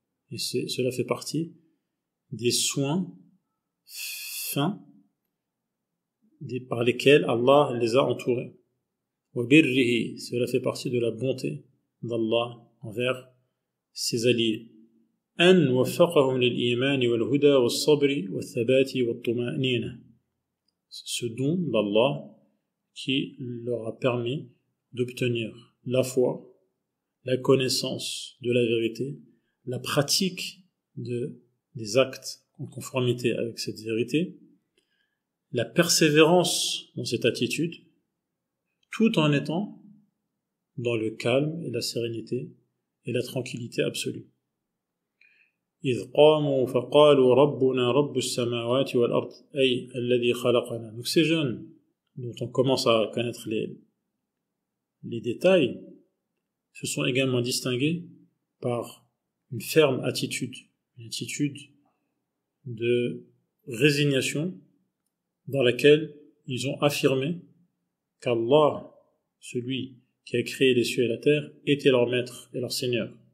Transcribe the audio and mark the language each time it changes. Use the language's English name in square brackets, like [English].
[French] Et cela fait partie des soins fins par lesquels Allah les a entourés. Cela fait partie de la bonté d'Allah envers ses alliés. [Arabic] أن وفقهم للإيمان والهدى والصبر والثبات والطمأنينة. [French] Ce don d'Allah qui leur a permis d'obtenir la foi, la connaissance de la vérité, la pratique des actes en conformité avec cette vérité, la persévérance dans cette attitude, tout en étant dans le calme et la sérénité et la tranquillité absolue. [Arabic] إذ قاموا فقالوا ربنا رب السماوات والأرض أي الذي خلقنا. [French] Donc ces jeunes dont on commence à connaître les détails se sont également distingués par une ferme attitude, une attitude de résignation dans laquelle ils ont affirmé qu'Allah, celui qui a créé les cieux et la terre, était leur maître et leur seigneur.